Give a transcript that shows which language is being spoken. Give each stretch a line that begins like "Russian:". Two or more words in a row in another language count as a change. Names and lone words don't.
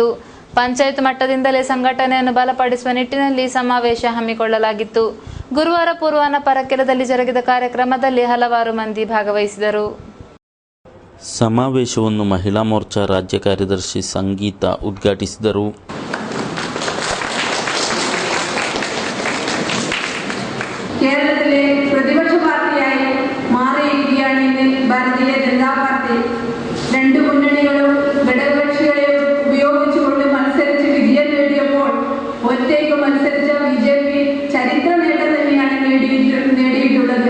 Kannada: ಪಂಚಾಯತ್ ಮಟ್ಟದಿಂದಲೇ ಸಂಘಟನೆಯನ್ನು ಬಲಪಡಿಸುವ ನಿಟ್ಟಿನಲ್ಲಿ ಸಮಾವೇಶ ಹಮ್ಮಿಕೊಳ್ಳಲಾಗಿತ್ತು. ಗುರುವಾರ ಪೂರ್ವಾಹ್ನ ಪರಕೆಲದಲ್ಲಿ ಜರುಗಿದ ಕಾರ್ಯಕ್ರಮದಲ್ಲಿ ಹಲವಾರು ಮಂದಿ ಭಾಗವಹಿಸಿದರು. ಸಮಾವೇಶವನ್ನು ಮಹಿಳಾ ಮೋರ್ಚಾ ರಾಜ್ಯ ಕಾರ್ಯದರ್ಶಿ ಸಂಗೀತ ಉದ್ಘಾಟಿಸಿದರು.
Malayalam: കേരളത്തിലെ പ്രതിപക്ഷ പാർട്ടിയായി മാറിയിരിക്കുകയാണ് ഇന്ന് ഭാരതീയ ജനതാ പാർട്ടി. രണ്ടു മുന്നണികളും ഘടകകക്ഷികളെ ഉപയോഗിച്ചുകൊണ്ട് മത്സരിച്ച് വിജയം നേടിയപ്പോൾ ഒറ്റയ്ക്ക് മത്സരിച്ച BJP ചരിത്ര നേട്ടം തന്നെയാണ് നേടിയിട്ടുള്ളത്.